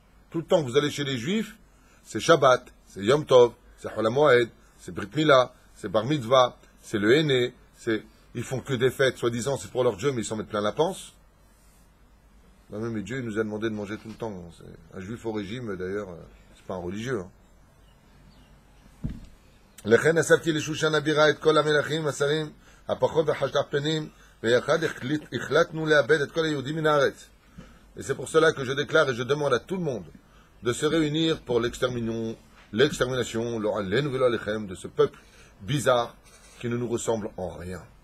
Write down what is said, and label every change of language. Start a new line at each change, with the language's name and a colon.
French: Tout le temps que vous allez chez les Juifs, c'est Shabbat, c'est Yom Tov, c'est Chol HaMoed, c'est Brit Mila, c'est Bar Mitzvah, c'est le Henné, ils font que des fêtes, soi-disant c'est pour leur Dieu, mais ils s'en mettent plein la panse. Non mais Dieu il nous a demandé de manger tout le temps. C'est un Juif au régime, d'ailleurs, c'est pas un religieux. Hein.
Hebrew: לכן אספתי לשושן הבירה את כל המלכים השרים הפחות החשדפנים ויחד החלטנו לאבד את כל היהודים מן הארץ.
French: Et c'est pour cela que je déclare et je demande à tout le monde de se réunir pour l'extermination, de ce peuple bizarre qui ne nous ressemble en rien.